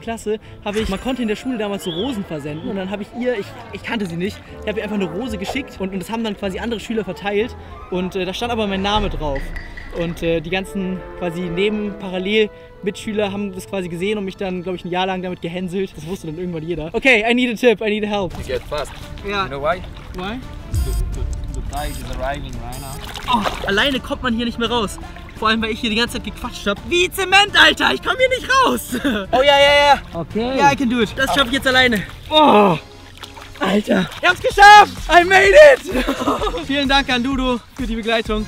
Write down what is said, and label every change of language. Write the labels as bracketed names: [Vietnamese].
[German] Klasse, man konnte in der Schule damals so Rosen versenden und dann habe ich ihr, ich kannte sie nicht, ich habe ihr einfach eine Rose geschickt und das haben dann quasi andere Schüler verteilt und da stand aber mein Name drauf. Und die ganzen quasi parallel Mitschüler haben das quasi gesehen und mich dann, glaube ich, ein Jahr lang damit gehänselt. Das wusste dann irgendwann jeder. [English] Okay, I need a tip, I need help. You get fast. [German] Ja. [English] You know why? Why? The tide is arriving right now. [German] Oh, alleine kommt man hier nicht mehr raus. Vor allem, weil ich hier die ganze Zeit gequatscht habe. Wie Zement, Alter! Ich komme hier nicht raus! Oh ja. Okay. [English] Ja, I can do it. [German] Das schaffe ich jetzt alleine. Oh! Alter, ihr habt's geschafft! [English] I made it! [German] Vielen Dank an Dudu für die Begleitung.